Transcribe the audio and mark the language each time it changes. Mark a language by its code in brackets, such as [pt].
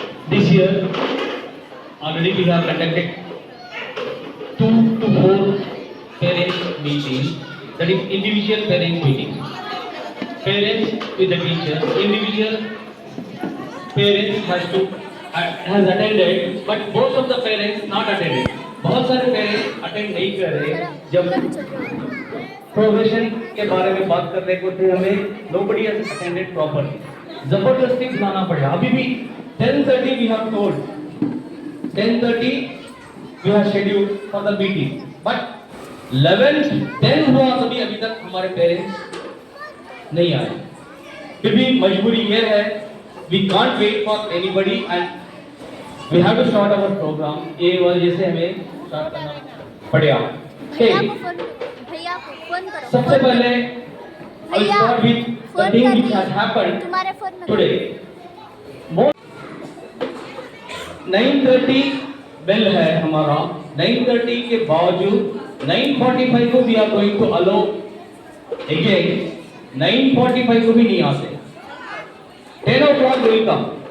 [en] This year, already we have conducted 2 to 4 parents meetings, that is individual parents meeting. Parents with the teacher, individual parents has attended, but most of the parents not attended. [hi] बहुत सारे parents attend नहीं कर रहे। जब profession के बारे में बात करने को थे हमें, [en] nobody has attended properly. [hi] जबरदस्ती बुलाना पड़ा। अभी भी 10:30 [en] we have told, 10:30 we have scheduled for the meeting, but [hi] 11:10 हुआ तभी अभी तक हमारे पेरेंट्स नहीं आए। फिर भी मजबूरी ये है, [en] we can't wait for anybody and we have to start our program. [hi] ये वजह से हमें स्टार्ट करना पड़ेगा। भैया को फोन करो। सबसे पहले [en] I will start with the thing which has happened [hi] तुम्हारे फोन में [en] today. [hi] 9:30 बेल है हमारा, 9:30 के बावजूद 9:45 को [en] we are going to allow again, [hi] 9:45 को भी नहीं आते, 10 [en] o'clock will come.